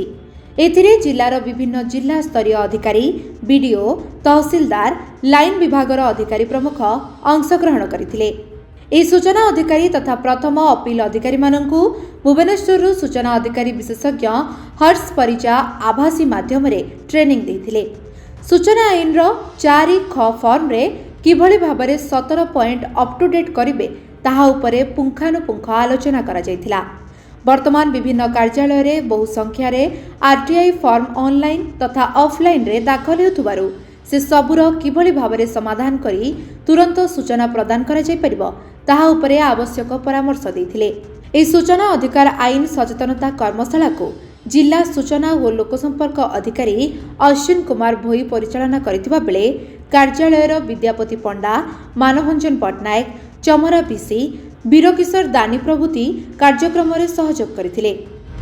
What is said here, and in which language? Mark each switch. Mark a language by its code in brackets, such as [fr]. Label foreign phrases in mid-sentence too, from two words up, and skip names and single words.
[or] ଏଥିରେ ଜିଲ୍ଲାର ବିଭିନ୍ନ ଜିଲ୍ଲା ସ୍ତରୀୟ ଅଧିକାରୀ, ବିଡିଓ, ତହସିଲଦାର, ଲାଇନ ବିଭାଗର ଅଧିକାରୀ ପ୍ରମୁଖ ଅଂଶଗ୍ରହଣ କରଥିଲେ। ଏ ସୂଚନା ଅଧିକାରୀ ତଥା ପ୍ରଥମ ଅପିଲ ଅଧିକାରୀ ମାନନକୁ ଭୁବନେଶ୍ୱର ସୂଚନା ଅଧିକାରୀ ବିଶେଷଜ୍ଞ ହର୍ଷ ପରିଜା ଆଭାସୀ ମାଧ୍ୟମ ରେ ଟ୍ରେନିଂ ଦେଥିଲେ। ସୂଚନା ଆଇନ 4(ଖ) ଫର୍ମ ରେ କିଭଳି ଭାବରେ 17 [en] point up to date [or] କରିବେ ତାହା ଉପରେ ପୁଙ୍ଖାନୁପୁଙ୍ଖ ଆଲୋଚନା କରା ଯାଇଥିଲା। ବର୍ତ୍ତମାନ ବିଭିନ୍ନ କାର୍ଯ୍ୟାଳୟ ରେ ବହୁ ସଂଖ୍ୟା ରେ [en] RTI form online [or] ତଥା ଅଫଲାଇନ ରେ ଦାଖଲ ହେଉଥିବାରୁ ସେ ସବୁର କିଭଳି ଭାବରେ ସମାଧାନ କରି ତୁରନ୍ତ ସୂଚନା ପ୍ରଦାନ କରା ଯାଇ ପାରିବ ତାହା ଉପରେ ଆବଶ୍ୟକ ପରାମର୍ଶ ଦେଇଥିଲେ। ଏ ସୂଚନା ଅଧିକାର ଆଇନ ସଚେତନତା କର୍ମଶାଳା କୁ ଜିଲ୍ଲା ସୂଚନା ଓ ଲୋକସମ୍ପର୍କ ଅଧିକାରୀ ଅଶ୍ୱିନ କୁମାର ଭୋଇ ପରିଚାଳନା କରଥିବା ବେଳେ କାର୍ଯ୍ୟାଳୟର ବିଦ୍ୟାପତି ପଣ୍ଡା, ମାନଭଞ୍ଜନ ପଟ୍ଟନାୟକ, ଚମରା ବିସି, ବୀରକିଶୋର ଦାନୀ ପ୍ରଭୃତି କାର୍ଯ୍ୟକ୍ରମ ରେ ସହଯୋଗ କରଥିଲେ।